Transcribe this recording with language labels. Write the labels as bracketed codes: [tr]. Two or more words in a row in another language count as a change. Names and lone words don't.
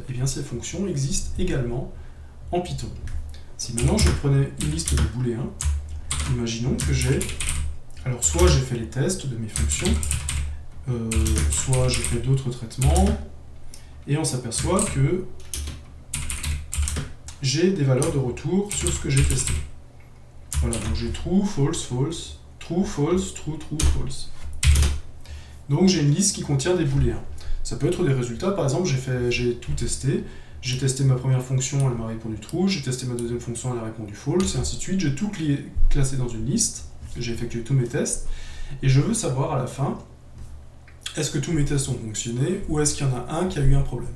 [fr] Et bien ces fonctions existent également en Python. Si maintenant je prenais une liste de booléens, imaginons que j'ai... Alors soit j'ai fait les tests de mes fonctions, soit j'ai fait d'autres traitements, et on s'aperçoit que j'ai des valeurs de retour sur ce que j'ai testé. Voilà, donc j'ai true, false, false, true, false, true, true, false. Donc j'ai une liste qui contient des booléens. Ça peut être des résultats, par exemple j'ai tout testé, j'ai testé ma première fonction, elle m'a répondu true, j'ai testé ma deuxième fonction, elle a répondu false, et ainsi de suite. J'ai tout classé dans une liste, j'ai effectué tous mes tests, et je veux savoir à la fin, est-ce que tous mes tests ont fonctionné, ou est-ce qu'il y en a un qui a eu un problème.